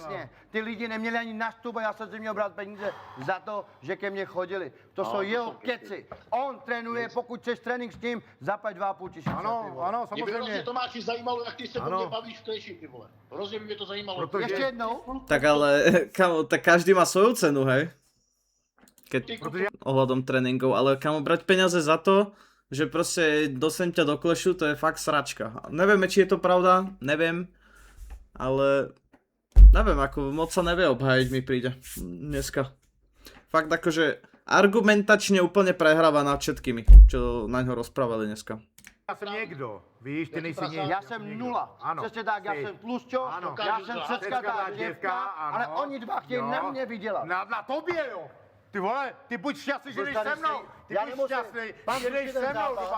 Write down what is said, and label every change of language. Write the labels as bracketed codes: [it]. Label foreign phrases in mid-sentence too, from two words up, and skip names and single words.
[cs] Jasně, ty lidi neměli ani nastup a já jsem si měl brát peníze za to, že ke mně chodili. To jsou jeho keci. On trénuje, pokud chceš trénink s ním, zaplať 2,5 tisíce. Ano, ano, Mě by hrozně, samozřejmě. Tomáši, zajímalo, jak ty se o Ano. mě bavíš v kleši, ty vole. Hrozně by mě to zajímalo. Protože- Ještě jednou? [sk] Tak ale, kamo, tak každý má svoju cenu, hej? Keď [cs] Ty Protože [sk] ohľadom tréningov, ale kamo brať peniaze za to, že proste dostanem ťa do klešu, to je fakt sračka. Nevieme, či je to pravda, neviem, ale neviem, ako moc sa nevie obhájiť, mi príde dneska. Fakt akože argumentačne úplne prehráva nad všetkými, čo na ňo rozprávali dneska. [cs] Já jsem někdo, víš, ty nejsi někdo. Já jsem nula. Ano. Přesně tak, já Ty. jsem tlusťo, Ano. já jsem řecká ta děvka, ale ano. oni dva chtějí Jo. na mě vydělat. Na tobě, jo. Ty vole, ty buď šťastný, že Buď jdeš tady se mnou. si- Ty já buď nemusím. šťastný, Mám že jdeš zrušit ten se mnou do zápas.